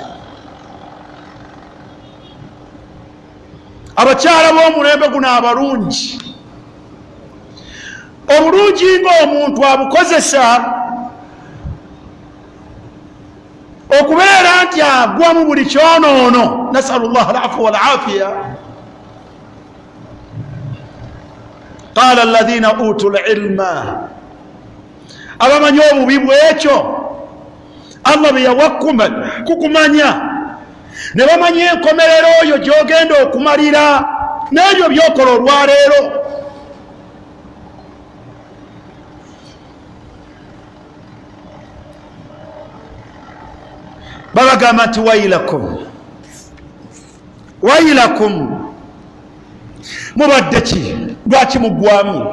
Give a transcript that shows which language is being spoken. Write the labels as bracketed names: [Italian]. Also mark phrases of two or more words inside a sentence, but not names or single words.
[Ganda] Abakyala b'omulembe guno abalungi, obulungi ng'omuntu abukozesa okubeera nti agwa mu buli kyonoono. [Arabic] نسأل الله العفو والعافية. قال الذين أوتوا العلم, [Ganda] abamanyi obubi bwekyo Allah bwe yawakkuma kukumanya, ne bamanya enkomerero oyo gy'ogenda okumalira n'ebyo by'okola olwaleero. Babagamba nti [Arabic] ويلكم، ويلكم, [Ganda] mubadde ki, lwaki muggwamu?